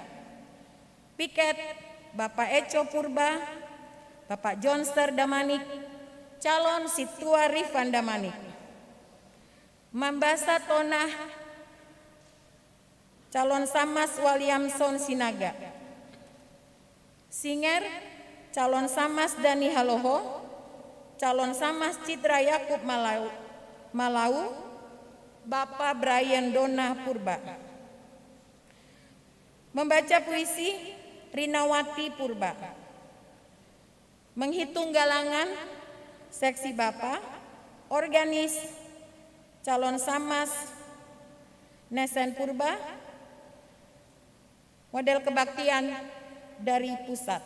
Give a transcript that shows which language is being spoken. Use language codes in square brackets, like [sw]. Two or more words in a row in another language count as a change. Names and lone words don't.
[id] Piket Bapak Eco Purba, Bapak Johnster Damanik, calon Situa Rifan Damanik. [bts] Mambasa Tonah, [id] calon Samas Waliamson Sinaga. Singer, calon Samas Dani Haloho, calon Samas Citra Yakub Malau, Bapak Brian Dona Purba. Membaca puisi Rinawati Purba. Menghitung galangan seksi Bapak, organis calon Samas Nesen Purba, model kebaktian dari pusat.